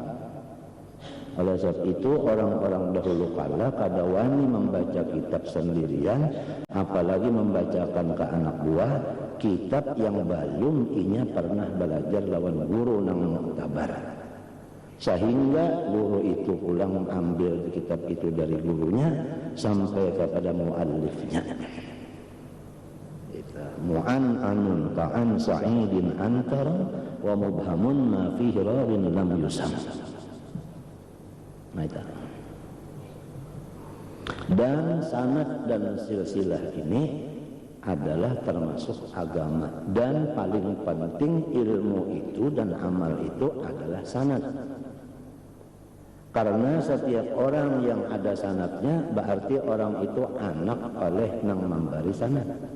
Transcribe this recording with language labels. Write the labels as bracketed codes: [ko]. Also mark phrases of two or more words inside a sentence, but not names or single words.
[bjn] Oleh sebab itu orang-orang dahulu kala kada wani membaca kitab sendirian, apalagi membacakan ke anak buah kitab yang belum inya pernah belajar lawan guru nang muktabar. Sehingga guru itu pulang ambil kitab itu dari gurunya sampai kepada muallifnya. [ar] معنعن تعن سعيد أنترا ومبهم ما فيه راو لم يسم. [bjn] Nah, itu. Dan sanad dan silsilah ini adalah termasuk agama. Dan paling penting ilmu itu dan amal itu adalah sanad. Karena setiap orang yang ada sanadnya berarti orang itu anak oleh nang memberi sanad.